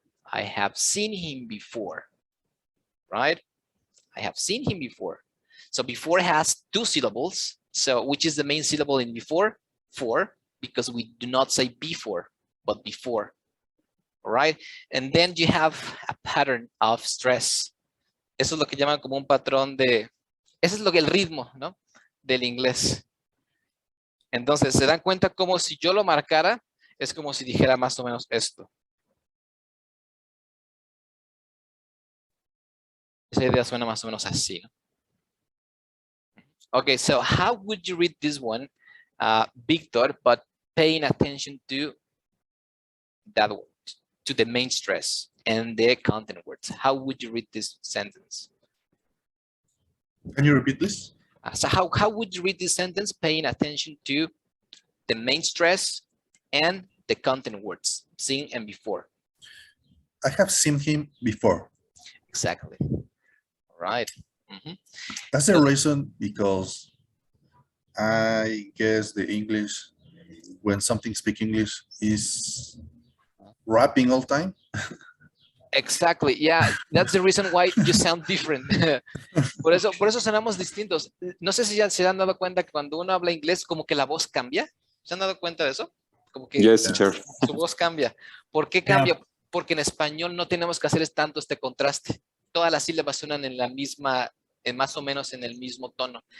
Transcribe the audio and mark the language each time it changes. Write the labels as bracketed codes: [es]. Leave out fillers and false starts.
[en] I have seen him before, right? I have seen him before. So before has two syllables. So which is the main syllable in before? For, because we do not say before, but before. All right. And then you have a pattern of stress. [es] Eso es lo que llaman como un patrón de, eso es lo que el ritmo, ¿no? Del inglés. Entonces, se dan cuenta como si yo lo marcara, es como si dijera más o menos esto. Esa idea suena más o menos así, ¿no? [en] Okay, so how would you read this one, Victor, but paying attention to that word, to the main stress and the content words? How would you read this sentence? Can you repeat this? So how would you read this sentence, paying attention to the main stress and the content words, seen and before? I have seen him before. Exactly. All right. Mm-hmm. That's the reason, because I guess the English, when something speak English, is rapping all time. Exactly. Yeah, that's the reason why you sound different. [es] Por eso sonamos distintos. No sé si ya se han dado cuenta que cuando uno habla inglés, como que la voz cambia. ¿Se han dado cuenta de eso? Como que [en] Yes, teacher. [es] su voz cambia. ¿Por qué cambia? Porque en español no tenemos que hacer tanto este contraste. Todas las sílabas suenan en la misma, más o menos en el mismo tono.